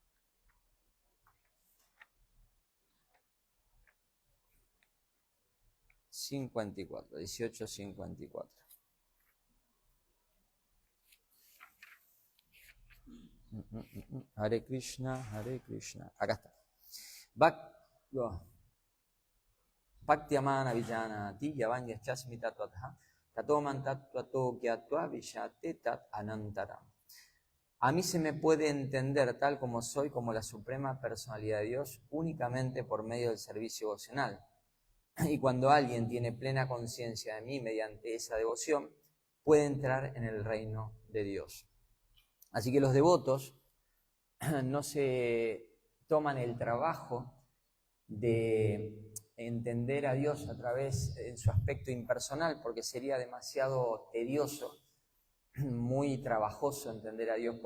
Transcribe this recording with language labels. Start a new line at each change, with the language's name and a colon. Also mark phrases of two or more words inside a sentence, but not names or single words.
Spanish: 18:54. Hare Krishna, Hare Krishna. Acá está.
Sanskrit: भक्त्यामाम् अभिजानाति यावान्य श्चास्मि तत्त्वतः ततो मां तत्त्वतो ज्ञात्वा विशते तद् अनन्तरम्.
Spanish: A mí se me puede entender tal como soy, como la Suprema Personalidad de Dios, únicamente por medio del servicio devocional. Y cuando alguien tiene plena conciencia de mí mediante esa devoción, puede entrar en el reino de Dios. Así que los devotos no se toman el trabajo de entender a Dios a través de su aspecto impersonal, porque sería demasiado tedioso, muy trabajoso entender a Dios.